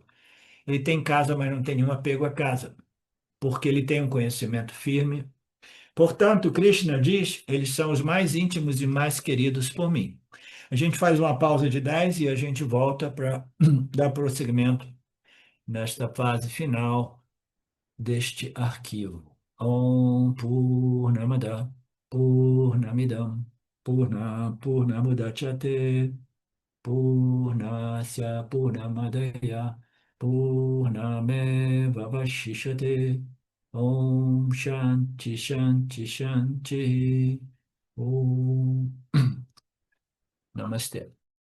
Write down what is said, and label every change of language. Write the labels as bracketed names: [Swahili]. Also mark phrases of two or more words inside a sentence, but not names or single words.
[Portuguese] Ele tem casa, mas não tem nenhum apego à casa, porque ele tem um conhecimento firme. Portanto, Krishna diz, eles são os mais íntimos e mais queridos por mim. A gente faz uma pausa de 10 e a gente volta para dar prosseguimento nesta fase final deste arquivo. [Sanskrit] ॐ पूर्णमदः पूर्णमिदम् पूर्णमुदच्यते पूर्णस्य पूर्णमादाय पूर्णमेव अवशिष्यते ॐ शान्तिः शान्तिः शान्तिः ॐ नमस्ते.